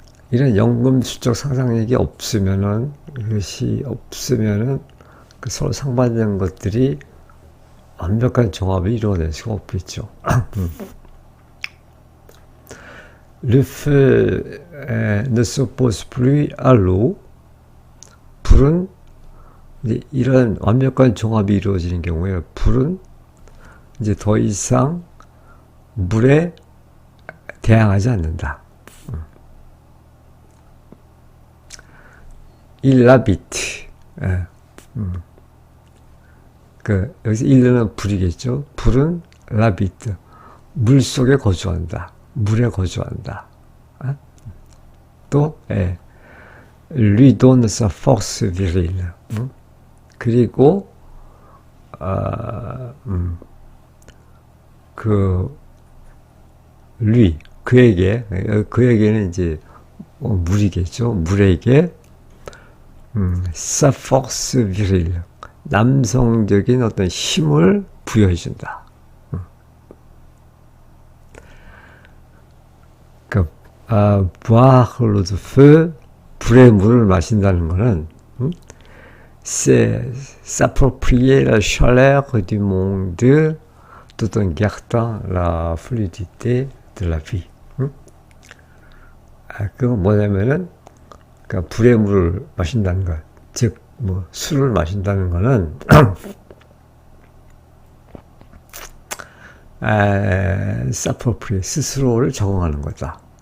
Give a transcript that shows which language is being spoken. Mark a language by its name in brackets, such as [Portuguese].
[Korean] 이런 연금술적 상상력이 없으면은, 이것이 없으면은, 그 서로 상반되는 것들이 완벽한 종합을 이루어낼 수가 없겠죠. [French] Le feu ne s'oppose plus à l'eau. [Korean] 불은 이제 이런 완벽한 종합이 이루어지는 경우에 불은 이제 더 이상 물에 대항하지 않는다. [French] Il habite. [Korean] 여기서 일은 불이겠죠. 불은 라비트. 물 속에 거주한다. 물에 거주한다. 또, [French] lui donne sa force virile. [Korean] 그리고, 그에게는 이제, 물이겠죠. 물에게, [French] sa force virile. [Korean] 남성적인 어떤 힘을 부여해준다. [French] boire l'eau de feu, [Korean] 불의 물을 마신다는 것은 [French] c'est s'approprier la chaleur du monde tout en gardant la fluidité de la vie. [Korean] 그건 뭐냐면은 불의 물을 마신다는 것, 즉 술을 마신다는 것은 [French] s'approprier, [Korean] 스스로를 적응하는 거다.